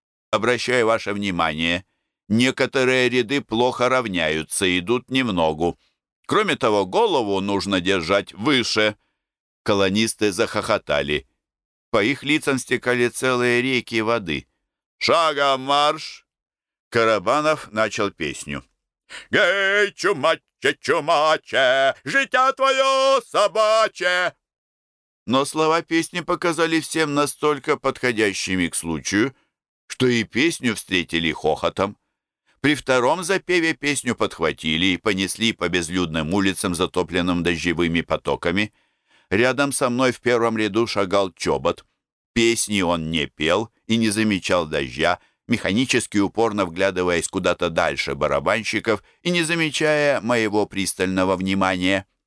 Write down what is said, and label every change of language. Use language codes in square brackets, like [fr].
[ru] Обращаю ваше внимание, некоторые ряды плохо равняются, идут немногу. Кроме того, голову нужно держать выше». Колонисты захохотали. По их лицам стекали целые реки воды. «Шагом марш!» Карабанов начал песню. [uk] «Гей, чумаче, чумаче, життя твое собаче!» [ru] Но слова песни показали всем настолько подходящими к случаю, что и песню встретили хохотом. При втором запеве песню подхватили и понесли по безлюдным улицам, затопленным дождевыми потоками. Рядом со мной в первом ряду шагал Чобот. Песни он не пел и не замечал дождя, механически упорно вглядываясь куда-то дальше барабанщиков и не замечая моего пристального внимания.